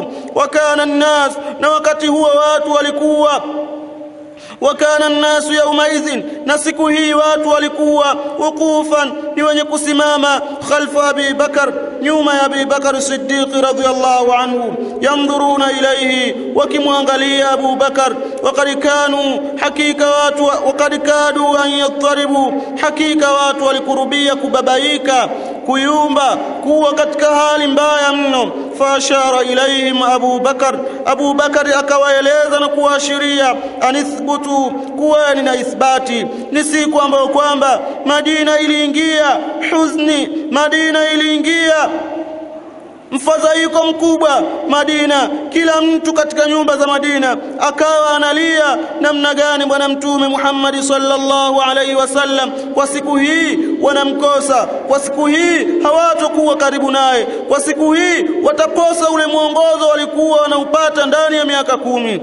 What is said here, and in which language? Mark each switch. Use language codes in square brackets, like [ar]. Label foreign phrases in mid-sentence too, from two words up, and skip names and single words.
[ar] وكان الناس, [sw] na wakati huo watu walikuwa, [ar] وكان الناس يومئذ, [sw] na siku hii watu walikuwa wukufan, ni wenye kusimama, [ar] خلف أبي بكر, [sw] nyuma ya Abi Bakar Siddiq [ar] رضي الله عنه, ينظرون إليه, [sw] wakimwangalia Abu Bakar. [ar] وقد كانوا, [sw] hakika watu, [ar] وقد كادوا أن يضطربوا, [sw] hakika watu walikurubia kubabaika, kuyumba, kuwa katika hali mbaya mno. [ar] فأشار إليهم أبو بكر [sw] akawaeleza na kuashiria anithbutu kuweni na ithbati. Ni siku ambayo kwamba Madina iliingia huzni, Madina iliingia mfadhaiko mkubwa Madina. Kila mtu katika nyumba za Madina akawa analia namna gani bwana mtume Muhammad [ar] صلى الله عليه وسلم [sw] kwa siku hii wanamkosa, kwa siku hii hawatakuwa karibu naye, kwa siku hii watakosa ule mwongozo walikuwa wanaupata ndani ya miaka 10.